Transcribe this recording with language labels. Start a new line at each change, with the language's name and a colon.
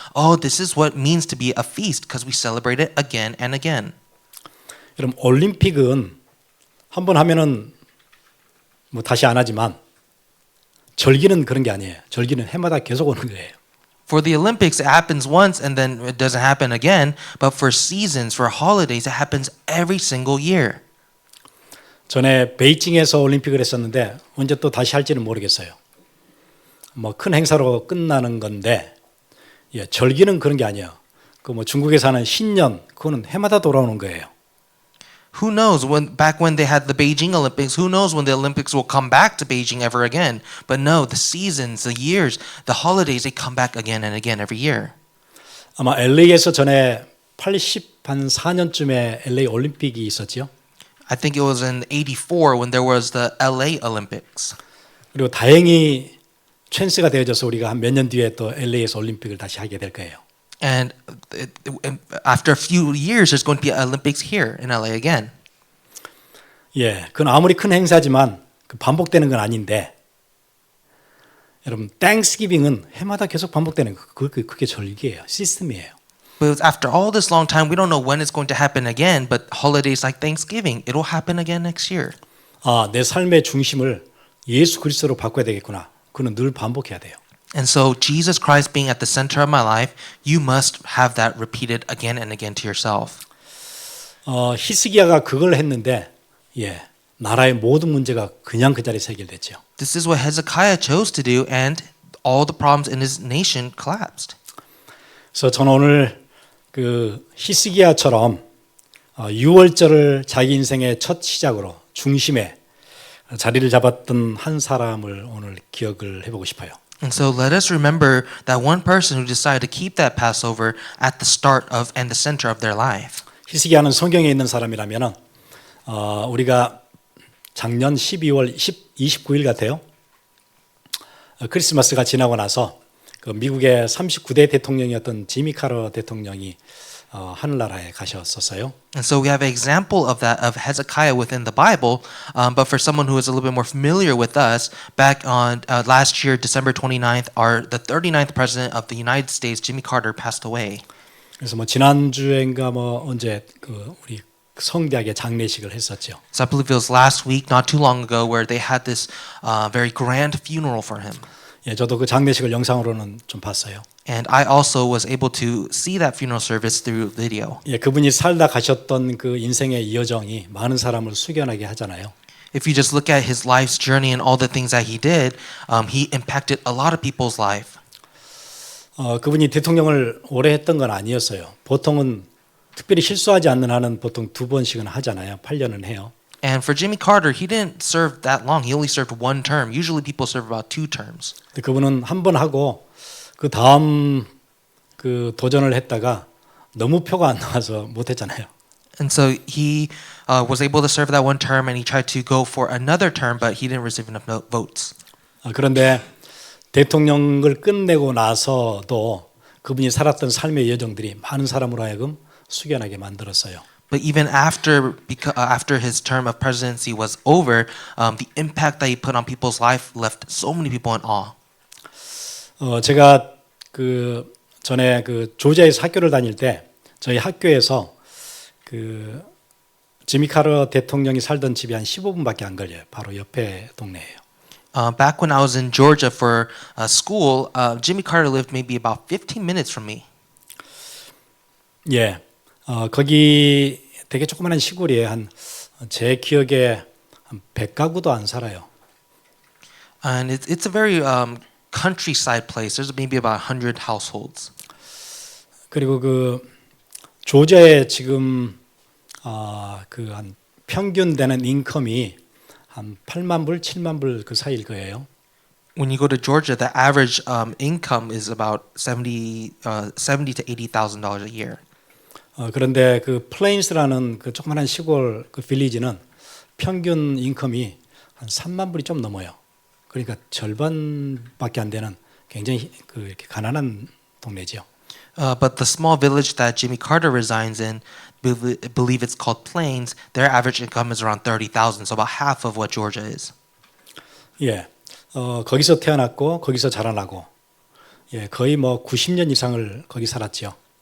English: Oh, this is what it means to be a feast because we celebrate it again and again.
Korean: 여러분 올림픽은 한 번 하면은 뭐 다시 안 하지만 절기는 그런 게 아니에요. 절기는 해마다 계속 오는 거예요.
English: For the Olympics, it happens once and then it doesn't happen again. But for seasons, for holidays, it happens every single year.
Korean: 전에 베이징에서 올림픽을 했었는데 언제 또 다시 할지는 모르겠어요. 뭐 큰 행사로 끝나는 건데 절기는 그런 게 아니에요. 그 뭐 중국에서 하는 신년 그거는 해마다 돌아오는 거예요.
English: Who knows back when they had the Beijing Olympics, who knows when the Olympics will come back to Beijing ever again. But no, the seasons, the years, the holidays, they come back again and again every year.
Korean: 아마 LA에서 전에 84년쯤에 LA 올림픽이 있었지요.
English: I think it was in 84 when there was the LA Olympics.
Korean: 그리고 다행히 찬스가 되어져서 우리가 한 몇 년 뒤에 또 LA에서 올림픽을 다시 하게 될 거예요.
English: And after a few years, there's going to be Olympics here in LA again.
Korean: 예, 그건 아무리 큰 행사지만 반복되는 건 아닌데, 여러분, 땡스기빙은 해마다 계속 반복되는 거, 그게 절기예요, 시스템이에요.
English: But after all this long time, we don't know when it's going to happen again. But holidays like Thanksgiving, it'll happen again next year.
Korean: 아, 내 삶의 중심을 예수 그리스도로 바꿔야 되겠구나. 그는 늘 반복해야 돼요.
English: And so, Jesus Christ being at the center of my life, you must have that repeated again and again to yourself.
Korean: 히스기야가 그걸 했는데, 예, 나라의 모든 문제가 그냥 그 자리에서 해결됐죠.
English: This is what Hezekiah chose to do, and all the problems in his nation collapsed.
Korean: 그래서 저는 오늘 그 히스기야처럼 6월절을 자기 인생의 첫 시작으로 중심에 자리를 잡았던 한 사람을 오늘 기억을 해보고 싶어요.
English: And so let us remember that one person who decided to keep that Passover at the start of and the center of their life.
Korean: 히스기야는 성경에 있는 사람이라면은 우리가 작년 12월 29일 같아요. 크리스마스가 지나고 나서 그 미국의 39대 대통령이었던 지미 카터 대통령이 하늘나라에 가셨었어요.
English: And so we have an example of that of Hezekiah within the Bible, but for someone who is a little bit more familiar with us, back on last year, December 29th, the 39th president of the United States, Jimmy Carter, passed away.
Korean: 그래서 뭐 지난주엔가 뭐 언제 그 우리 성대하게 장례식을 했었죠.
English: So I believe it was last week, not too long ago, where they had this very grand funeral for him.
Korean: 예, 저도 그 장례식을 영상으로는 좀 봤어요.
English: And I also was able to see that funeral service through video.
Korean: 예, 그분이 살다 가셨던 그 인생의 여정이 많은 사람을 숙연하게 하잖아요.
English: If you just look at his life's journey and all the things that he did, he impacted a lot of people's life.
Korean: 그분이 대통령을 오래 했던 건 아니었어요. 보통은 특별히 실수하지 않는 한은 보통 2번씩은 하잖아요. 8년은 해요.
English: And for Jimmy Carter, he didn't serve that long. He only served one term. Usually people serve about 2 terms.
Korean: 근데 그분은 한 번 하고 그 다음 그 도전을 했다가 너무 표가 안 나와서 못 했잖아요.
English: And so he was able to serve that one term, and he tried to go for another term, but he didn't receive enough votes.
Korean: 그런데 대통령을 끝내고 나서도 그분이 살았던 삶의 여정들이 많은 사람으로 하여금 숙연하게 만들었어요.
English: But even after his term of presidency was over, the impact that he put on people's life left so many people in awe.
Korean: 제가 그 전에 그 조지아에서 학교를 다닐 때 저희 학교에서 그 지미 카터 대통령이 살던 집이 한 15분밖에 안 걸려요. 바로 옆에 동네예요.
English: Back when I was in Georgia for school, Jimmy Carter lived maybe about 15 minutes from me.
Korean: 예, 거기 되게 조그마한 시골이에요. 한 제 기억에 한 100가구도 안 살아요.
English: And it's a very countryside place. There's maybe about 100 households.
Korean: 그리고 그 조지아에 지금 그 한 평균 되는 인컴이 한 8만 불, 7만 불 그 사이일 거예요.
English: When you go to Georgia, the average income is about $70 to $80,000 a year.
Korean: 그런데 그 플레인스라는 그 조그마한 시골 그 빌리지는 평균 인컴이 한 3만 불이 좀 넘어요. 그러니까 절반밖에 안 되는 굉장히 그 이렇게 가난한 동네죠.
English: But the small village that Jimmy Carter resides in, believe it's called Plains, their average income is around 30,000, so about half of what Georgia is.
Korean: 예, 거기서 태어났고 거기서 자라나고, 예, 거의 뭐 90년 이상을 거기 살았죠.